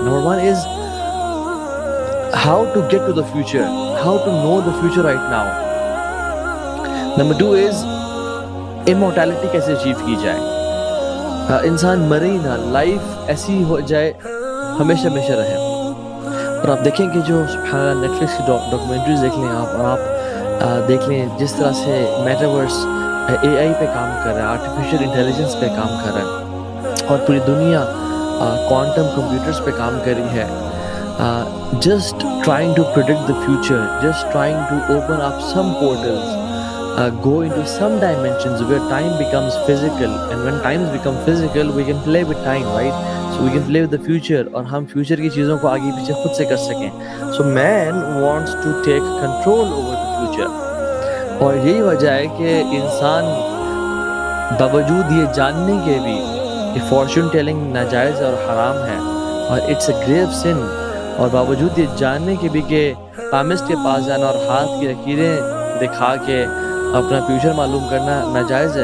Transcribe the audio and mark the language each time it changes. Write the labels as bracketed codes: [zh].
[en] Number 1 is how to get to the future, how to know the future right now. Number 2 is immortality [ur] کیسے achieve کی جائے، انسان مرے ہی نہ، life ایسی ہو جائے ہمیشہ ہمیشہ رہے. اور آپ دیکھیں کہ جو سبحان اللہ نیٹ فلکس کی ڈاکومنٹریز دیکھ لیں آپ، اور آپ دیکھ لیں جس طرح سے میٹاورس اے آئی پہ کام کر رہا ہے، آرٹیفیشیل انٹیلیجنس پہ کام کر رہا ہے، اور پوری دنیا کوانٹم کمپیوٹرز پہ کام کر رہی ہے. [en] Just trying to predict the future, just trying to open up some portals, go into some dimensions where time becomes physical, and when times become physical we can play with time, right? So we can play with the future, [ur] اور ہم future کی چیزوں کو آگے پیچھے خود سے کر سکیں. [en] So man wants to take control over the future. [ur] اور یہی وجہ ہے کہ انسان باوجود یہ جاننے کے بھی کہ فارچون ٹیلنگ ناجائز اور حرام ہے اور [en] it's a grave sin, [ur] اور باوجود یہ جاننے کے بھی کہ پامسٹ کے پاس جانا اور ہاتھ کی لکیریں دکھا کے اپنا فیوچر معلوم کرنا ناجائز ہے.